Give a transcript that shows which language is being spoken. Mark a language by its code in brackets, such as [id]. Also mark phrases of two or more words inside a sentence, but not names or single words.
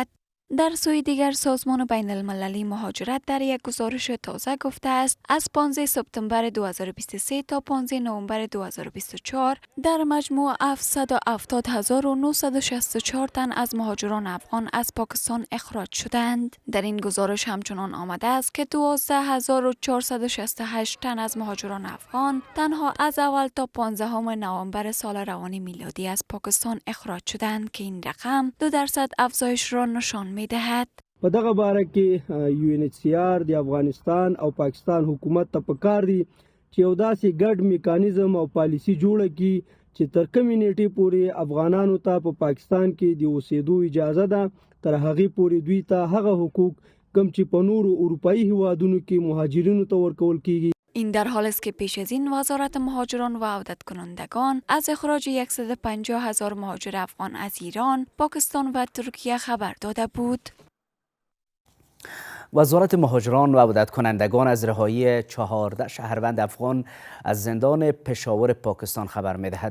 [fa] در سوی دیگر سازمان بین المللی مهاجرت در یک گزارش تازه گفته است از 15 سپتامبر 2023 تا 15 نوامبر 2024 در مجموع 770,964 تن از مهاجران افغان از پاکستان اخراج شدند. در این گزارش همچنان آمده است که 12,468 تن از مهاجران افغان تنها از اول تا 15 نوامبر سال روان میلادی از پاکستان اخراج شدند که این رقم 2% افزایش را نشان می‌دهد. [ps] په دغه باره کې UNHCR د افغانستان او پاکستان حکومت ته پکار دي چې یو داسې ګډ میکانیزم او پالیسی جوړه کړي چې تر کومې نیټې پورې افغانانو ته په پاکستان کې د اوسېدو اجازه ده، تر هغې پورې دوی ته هغه حقوق کوم چې په نورو اروپایي هیوادونو کې مهاجرینو ته ورکول کیږي. [fa] این در حال است که پیش از این وزارت مهاجران و عودت کنندگان از اخراج 150,000 مهاجر افغان از ایران، پاکستان و ترکیه خبر داده بود. وزارت مهاجران و عودت کنندگان از رهایی 14 شهروند افغان از زندان پشاور پاکستان خبر می‌دهد.